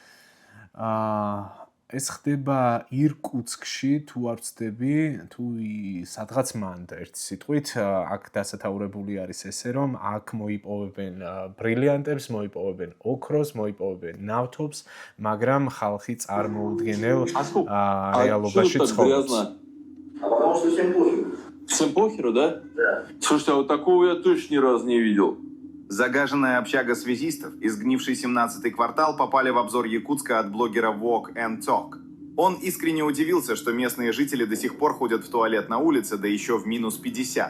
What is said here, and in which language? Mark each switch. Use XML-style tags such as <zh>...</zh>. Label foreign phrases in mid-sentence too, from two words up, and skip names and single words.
<ka>ეს ხდება ირკუტსკში, თუ არ ვცდები, თუ სადღაც მანდ ერთ სიტყვით, აქ დასათაურებული არის ესე, რომ აქ მოიპოვებენ ბრილიანტებს, მოიპოვებენ ოქროს, მოიპოვებენ ნავთობს, მაგრამ ხალხი წარმოუდგენელ რეალობაში ცხოვრობს.</ka> <ru>Всем похеру, да? Слушайте, а вот такого я точно ни разу не видел. Загаженная общага связистов и сгнивший 17-й квартал попали в обзор Якутска от блогера Walk and Talk. Он искренне удивился, что местные жители до сих пор ходят в туалет на улице, да еще в минус 50.</ru>